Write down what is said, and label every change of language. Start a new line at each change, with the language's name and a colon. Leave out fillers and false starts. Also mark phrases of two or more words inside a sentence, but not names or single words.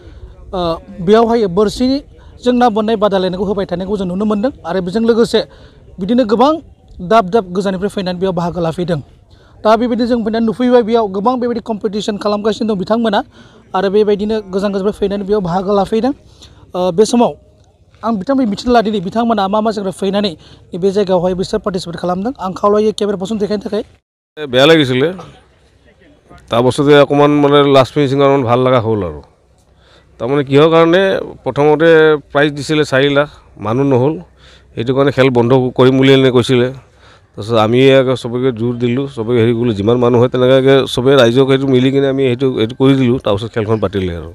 Bodo: बेयावहाय बोरसिजों ना बोननाय बादायलायनायखौ होबाय थानायखौ जों नुनो मोन्दों आरो बेजों लोगोसे बिदिनो गोबां दाब दाब गोजाननिफ्राय फैनानै बेयाव बाहागो लाफैदों दा बेबायदि जों फैनानै नुफैबाय बेयाव गोबां बेबायदि कम्पिटिशन खालामगासिनो दं बिथांमोना आरो बेबायदिनो गोजान गोजाननिफ्राय फैनानै बेयाव बाहागो लाफैदों बे समाव आं बिथांमोननि मिथिनो लादिनि बिथांमोना मा जायगायाव फैनानै बे जायगायावहाय बिसोर पार्टिसिपेट खालामदों आं खावलायो
English: camera person
Bodo: देखायनो थाखाय
Assamese: বেয়া লাগিছিলে তাৰ পাছতে অকণমান মানে লাষ্ট ফিনিচিং অকণমান ভাল লগা হ'ল আৰু তাৰমানে কিহৰ কাৰণে প্ৰথমতে প্ৰাইজ দিছিলে 4 লাখ মানুহ নহ'ল সেইটো কাৰণে খেল বন্ধ কৰিম বুলি এনে কৈছিলে তাৰপিছত আমি চবকে জোৰ দিলোঁ চবকে হেৰি কৰিলোঁ যিমান মানুহ হয় তেনেকৈ চবে ৰাইজক সেইটো মিলি কিনে আমি সেইটো কৰি দিলোঁ তাৰপিছত খেলখন পাতিলে আৰু